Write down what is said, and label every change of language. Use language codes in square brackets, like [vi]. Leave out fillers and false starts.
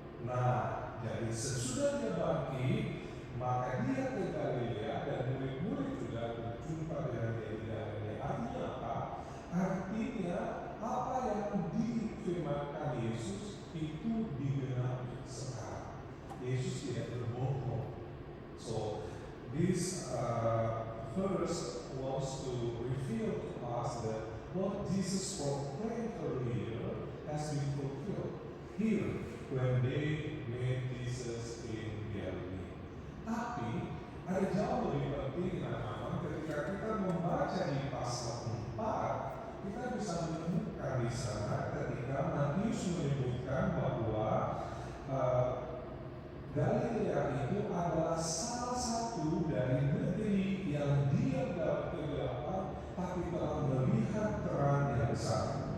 [id] Nah, jadi sesudah dia bangkit, maka dia ke Galilea dan murid-murid juga berjumpa dengan dia di Galilea. Artinya apa? Artinya apa yang difirmankan Yesus itu digenapi sekarang. Yesus tidak berbohong. [en] So this verse wants to reveal to us that what Jesus proclaimed earlier has been fulfilled here when they made Jesus in Galilee. [id] Tapi ada jauh lebih penting teman-teman, ketika kita membaca di pasal 4, kita bisa menemukan di sana ketika Matius menyebutkan bahwa Galilea itu adalah salah satu dari negeri yang diam dalam kegelapan, tapi telah melihat terang yang besar.